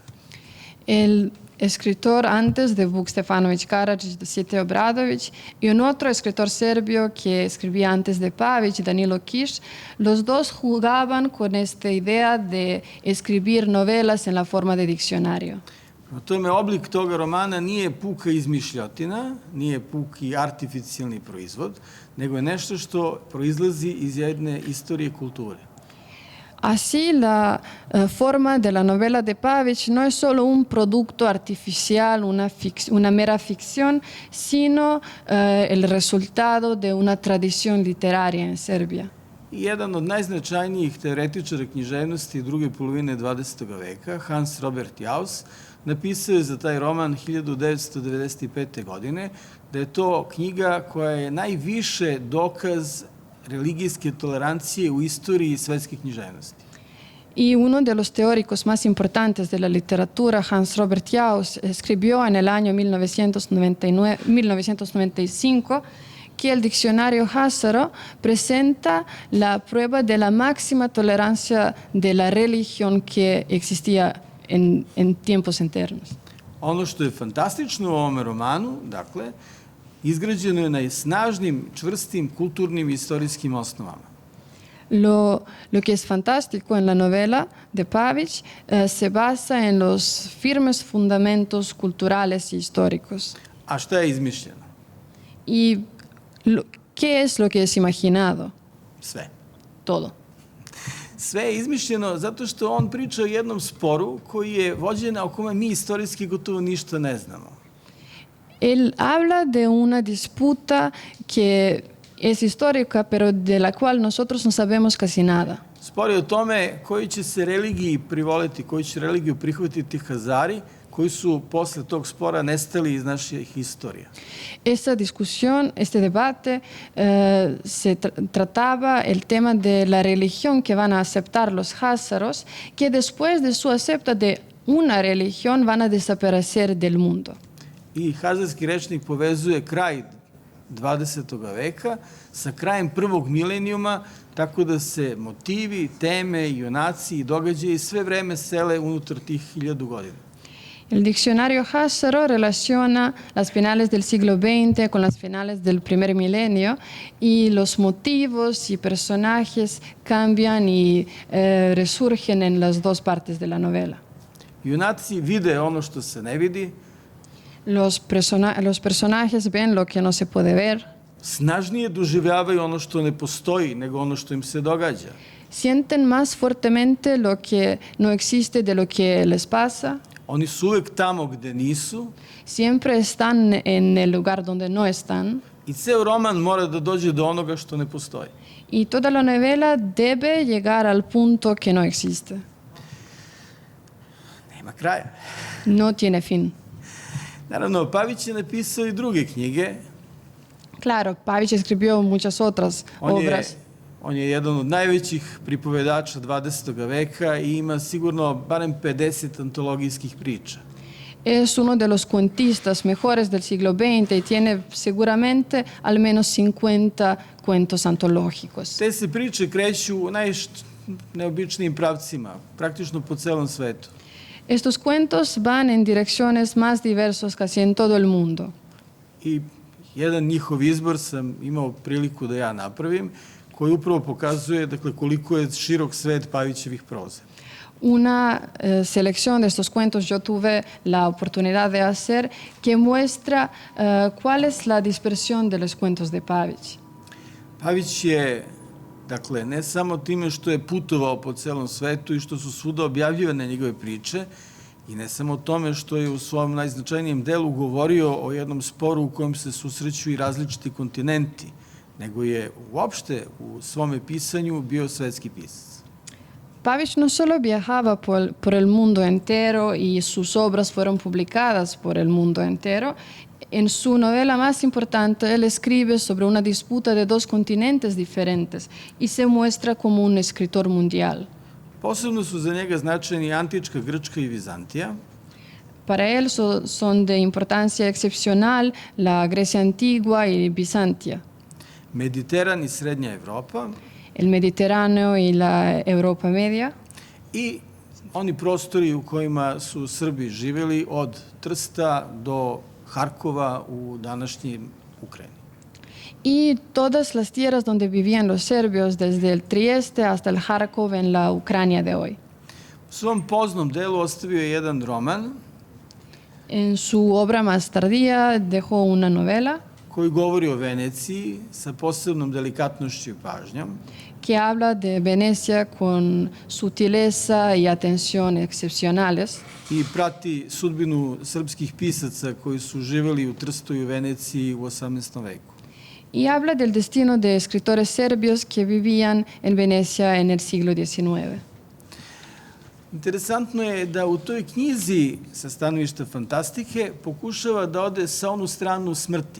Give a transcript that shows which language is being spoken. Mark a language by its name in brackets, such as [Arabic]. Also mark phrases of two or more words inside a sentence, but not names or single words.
[Spanish] El escritor antes de Vuk Stefanović Karadžić, Dositej Obradović, y un otro escritor serbio que escribía antes de Pavić, Danilo Kiš, los dos jugaban con esta idea de escribir novelas en la forma de diccionario. [Serbian] U tome oblik toga romana nije puka izmišljotina, nije puki artificijalni proizvod, nego je nešto što proizlazi iz jedne istorije kulture. [Spanish] Así, la forma de la novela de Pavić no es solo un producto artificial, una mera ficción, sino el resultado de una tradición literaria en Serbia. [Serbian] I jedan od najznačajnijih teoretičara književnosti druge polovine 20. veka, Hans Robert Jauss, napisao je za taj roman 1995. godine, da je to knjiga koja je najviše dokaz religijske tolerancije u istoriji svetske književnosti. [Spanish] Y uno de los teóricos más importantes de la literatura, Hans Robert Jauss, escribió en el año 1995 que el diccionario Hassaro presenta la prueba de la máxima tolerancia de la religión que existía en tiempos eternos. [Serbian] Ono što je fantastično u ovome romanu, dakle, izgrađeno je na snažnim, čvrstim, kulturnim i istorijskim osnovama. [Spanish] Lo que es fantástico en la novela de Pavić se basa en los firmes fundamentos culturales y históricos. [Serbian] A šta je izmišljeno? [Spanish] ¿Y qué es lo que es imaginado? [Serbian] Sve. [Spanish] Todo. [Serbian] Sve je izmišljeno zato što on priča o jednom sporu koji je vođen, o kome mi istorijski gotovo ništa ne znamo. [Spanish] Él habla de una disputa que es histórica, pero de la cual nosotros no sabemos casi nada. [Serbian] Spor je o tome koji će se religiji privoliti, koji će religiju prihvatiti Hazari, koji su posle tog spora nestali iz naše historije. [Spanish] Esta discusión, este debate, se trataba el tema de la religión que van a aceptar los házaros, que después de su acepta de una religión van a desaparecer del mundo. [Serbian] I hazarski rečnik povezuje kraj 20. veka sa krajem prvog milenijuma, tako da se motivi, teme, junaci i događaji sve vreme sele unutar tih 1000 godina. [Spanish] El diccionario Hassaro relaciona las finales del siglo XX con las finales del primer milenio y los motivos y personajes cambian y resurgen en las dos partes de la novela. [Serbian] Junaci vide ono što se ne vidi. [Spanish] Los personajes ven lo que no se puede ver. [Serbian] Snažnije doživljavaju ono što ne postoji nego ono što im se događa. [Spanish] Sienten más fuertemente lo que no existe de lo que les pasa. [Serbian] Oni su uvek tamo gde nisu. [Spanish] Siempre están en el lugar donde no están. [Serbian] I ceo roman mora da dođe do onoga što ne postoji. [Spanish] Y toda la novela debe llegar al punto que no existe. [Serbian] Nema kraja. [Spanish] No tiene fin. [Serbian] Naravno, Pavić je napisao i druge knjige. [Spanish] Claro, Pavić escribió muchas otras obras. [Serbian] On je jedan od najvećih pripovedača 20. veka i ima sigurno barem 50 antologijskih priča. [Spanish] Es uno de los cuentistas mejores del siglo XX y tiene seguramente al menos 50 cuentos antológicos. [Serbian] Te se priče kreću u najneobičnijim pravcima, praktično po celom svetu. [Spanish] Estos cuentos van en direcciones más diversas casi en todo el mundo. [Serbian] I jedan njihov izbor sam imao priliku da ja napravim, koji upravo pokazuje, dakle, koliko je širok svet Pavićevih proze. [Spanish] Una selección de estos cuentos yo tuve la oportunidad de hacer que muestra cuál es la dispersión de los cuentos de Pavić. [Serbian] Pavić je, dakle, ne samo time što je putovao po celom svetu i što su svuda objavljivane njegove priče, i ne samo tome što je u svom najznačajnijem delu govorio o jednom sporu u kojem se susreću i različiti kontinenti, nego je uopšte u svome pisanju bio svetski pisac. [Spanish] Pavić no solo viajaba por el mundo entero y sus obras fueron publicadas por el mundo entero. En su novela más importante, él escribe sobre una disputa de dos continentes diferentes y se muestra como un escritor mundial. [Serbian] Posebno su za njega značajni antička Grčka i Vizantija. [Spanish] Para él son de importancia excepcional la Grecia antigua y Bizantia. [Serbian] Mediteran i Srednja Evropa. [Spanish] El Mediterráneo y la Europa media. [Serbian] I oni prostori u kojima su Srbi živjeli od Trsta do Harkova u današnjim Ukrajini. [Spanish] Y todas las tierras donde vivían los serbios, desde el Trieste hasta el Harkov en la Ucrania de hoy. [Serbian] U svom poznom delu ostavio je jedan roman. [Spanish] En su obra más tardía dejó una novela [Serbian] koji govori o Veneciji sa posebnom delikatnošću i pažnjom. [Spanish] Que habla de Venecia con sutileza y atención excepcionales. [Serbian] I prati sudbinu srpskih pisaca koji su živeli u Trstu i u Veneciji u 18. veku. [Spanish] Y habla del destino de escritores serbios que vivían en Venecia en el siglo XIX. [Serbian] Interesantno je da u toj knjizi sa stanovišta fantastike pokušava da ode sa onu stranu smrti.